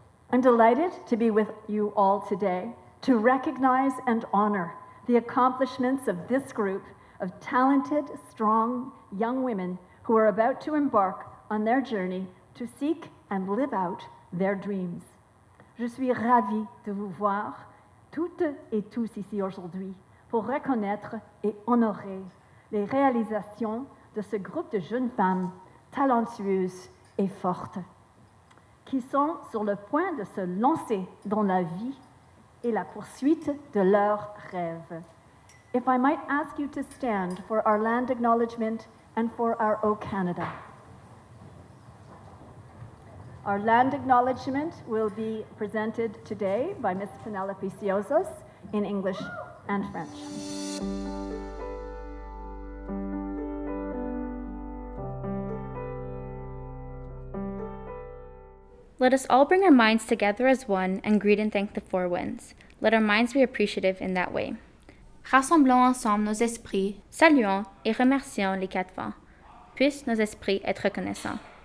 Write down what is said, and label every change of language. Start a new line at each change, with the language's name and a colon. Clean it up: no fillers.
English: I'm delighted to be with you all today to recognize and honor the accomplishments of this group of talented, strong young women who are about to embark on their journey to seek and live out their dreams.
French: Je suis ravie de vous voir toutes et tous ici aujourd'hui pour reconnaître et honorer les réalisations de ce groupe de jeunes femmes talentueuses et fortes, qui sont sur le point de se lancer dans la vie et la poursuite de leurs rêves.
English: If I might ask you to stand for our land acknowledgement and for our O Canada. Our land acknowledgement will be presented today by Miss Penelope Ciozos in English and French. Let us all bring our minds together as one and greet and thank the four winds. Let our minds be appreciative in that way.
French: Rassemblons ensemble nos esprits, saluons et remercions les quatre vents. Puissent nos esprits être reconnaissants.